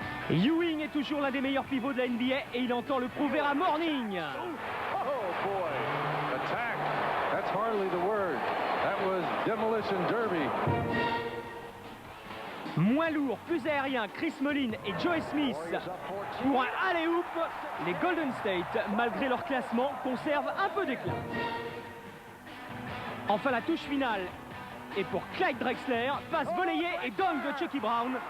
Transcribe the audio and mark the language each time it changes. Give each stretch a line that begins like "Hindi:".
French: Ewing est toujours l'un des meilleurs pivots de la NBA et il entend le prouver à Morning.
English: Oh boy, attack. That's hardly the word. That was demolition derby.
French: Moins lourd, plus aérien, Chris Mullin et Joe Smith pour un alley-oop. Les Golden State, malgré leur classement, conservent un peu d'éclat. Enfin la touche finale. Et pour Clyde Drexler, passe volleyée et dunk de Chucky Brown.